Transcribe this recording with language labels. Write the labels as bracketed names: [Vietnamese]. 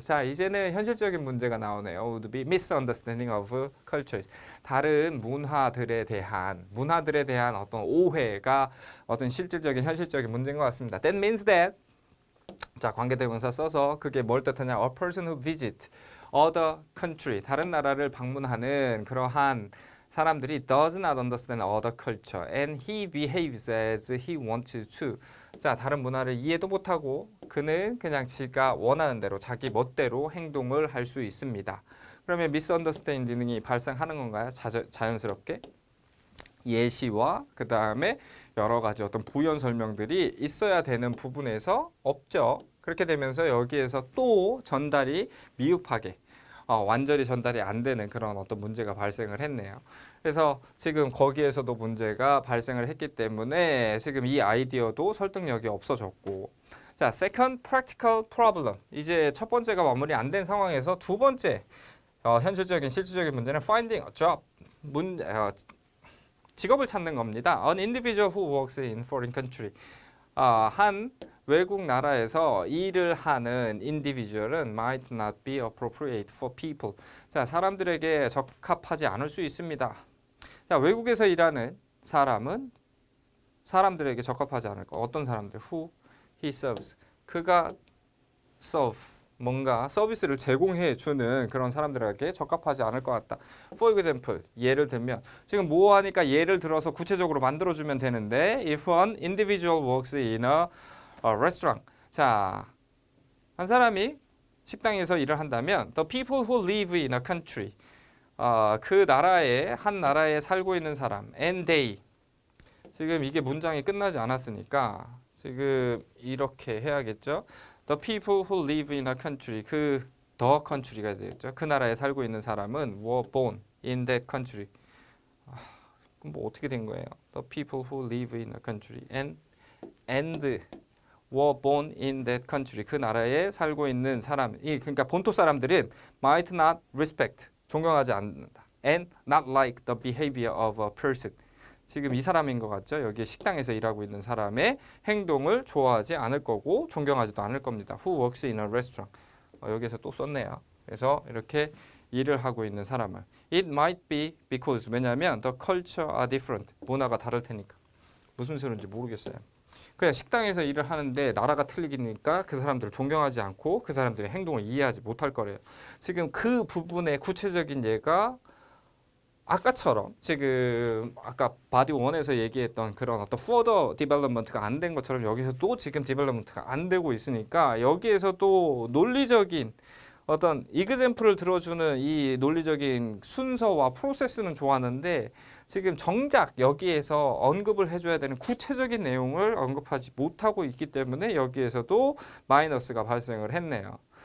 [Korean] 자, 이제는 현실적인 문제가 나오네요. [English] Would be misunderstanding of cultures. [Korean] 다른 문화들에 대한 어떤 오해가 어떤 실질적인 현실적인 문제인 것 같습니다. That means that, 자, 관계대명사 써서 그게 뭘 뜻하냐? [English] A person who visit other country, 다른 나라를 방문하는 그러한 사람들이 does not understand other culture and he behaves as he wants to. [Korean] 자, 다른 문화를 이해도 못하고 그는 그냥 지가 원하는 대로 자기 멋대로 행동을 할 수 있습니다. 그러면 misunderstanding이 발생하는 건가요? 자연스럽게? 예시와 그 다음에 여러 가지 어떤 부연 설명들이 있어야 되는 부분에서 없죠. 그렇게 되면서 여기에서 또 전달이 미흡하게 완전히 전달이 안 되는 그런 어떤 문제가 발생을 했네요. 그래서 지금 거기에서도 문제가 발생을 했기 때문에 지금 이 아이디어도 설득력이 없어졌고, 자, second practical problem. 이제 첫 번째가 마무리 안 된 상황에서 두 번째 현실적인 실질적인 문제는 finding a job. 직업을 찾는 겁니다. [English] An individual who works in foreign country. 한 외국 나라에서 일을 하는 individual은 might not be appropriate for people. [Korean] 자, 사람들에게 적합하지 않을 수 있습니다. 자, 외국에서 일하는 사람은 사람들에게 적합하지 않을 거. [English] 어떤 사람들? Who he serves. 그가 serve. [Korean] 뭔가 서비스를 제공해 주는 그런 사람들에게 적합하지 않을 것 같다. For example, 예를 들면 지금 뭐 하니까 예를 들어서 구체적으로 만들어주면 되는데 if an individual works in a restaurant. [English] 자, 한 사람이 식당에서 일을 한다면 the people who live in a country. [Korean] 그 나라에 한 나라에 살고 있는 사람 and they. 지금 이게 문장이 끝나지 않았으니까 지금 이렇게 해야겠죠. [English] The people who live in a country, the country가 되겠죠. 그 나라에 살고 있는 사람은 were born in that country. [Korean] 그럼 뭐 어떻게 된 거예요? [English] The people who live in a country and were born in that country. [Korean] 그 나라에 살고 있는 사람이, 그러니까 본토 사람들은 might not respect, 존경하지 않는다. [English] And not like the behavior of a person. [Korean] 지금 이 사람인 것 같죠? 여기 식당에서 일하고 있는 사람의 행동을 좋아하지 않을 거고 존경하지도 않을 겁니다. [English] Who works in a restaurant. [Korean] 여기서 또 썼네요. 그래서 이렇게 일을 하고 있는 사람을. [English] It might be because, 왜냐하면 the culture are different. [Korean] 문화가 다를 테니까. 무슨 소리인지 모르겠어요. 그냥 식당에서 일을 하는데 나라가 틀리니까 그 사람들을 존경하지 않고 그 사람들의 행동을 이해하지 못할 거래요. 지금 그 부분의 구체적인 예가 아까처럼 지금 아까 바디 1에서 얘기했던 그런 어떤 further development가 안 된 것처럼 여기서 또 지금 development가 안 되고 있으니까 여기에서 또 논리적인 어떤 example을 들어주는 이 논리적인 순서와 프로세스는 좋았는데 지금 정작 여기에서 언급을 해줘야 되는 구체적인 내용을 언급하지 못하고 있기 때문에 여기에서도 마이너스가 발생을 했네요.